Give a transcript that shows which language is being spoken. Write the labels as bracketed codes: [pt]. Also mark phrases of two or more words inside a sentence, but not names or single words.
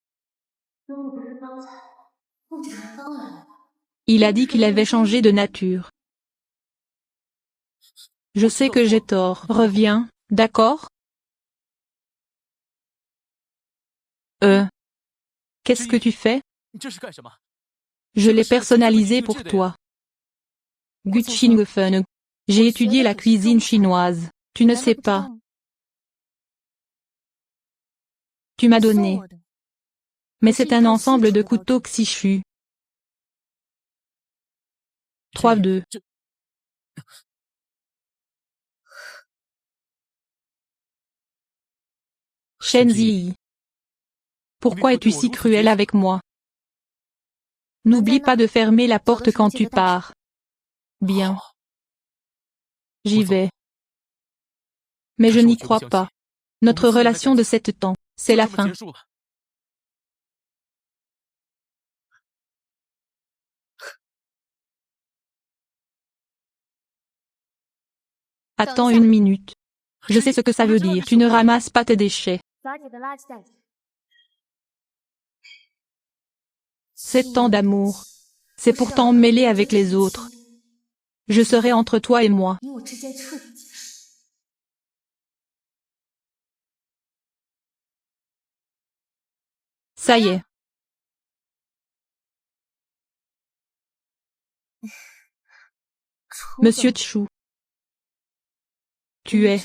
[fr] Il a dit qu'il avait changé de nature. Je sais que j'ai tort. Reviens, d'accord? Qu'est-ce que tu fais? [zh] 这是干什么？ [fr] Je l'ai personnalisé pour toi. Gu Qingfen. J'ai étudié la cuisine chinoise. Tu ne [zh] 难道 [fr] sais [zh] 不知道 [fr] pas. [zh] 吗？ [fr] Tu m'as [zh] 送 [fr] donné. [zh] 我的 [fr] Mais c'est un ensemble de couteaux Xishu. 3-2. [zh] 这 [fr] Shenzi. Pourquoi es-tu si cruel avec moi? N'oublie pas de fermer la porte quand tu pars. Bien. J'y vais. Mais je n'y crois pas. Notre relation de 7 ans, c'est la [zh] 就这么 [fr] fin. [zh] 结束了。 [fr] Attends une minute. Je sais ce que ça veut dire. Tu ne ramasses pas tes déchets. [zh] 把你的垃圾袋。 [fr] 7 ans d'amour. C'est pourtant mêlé avec les autres. Je serai entre toi et moi. [zh] 你我之间彻底结束。 [fr] Ça y est. Monsieur Chou. Tu es.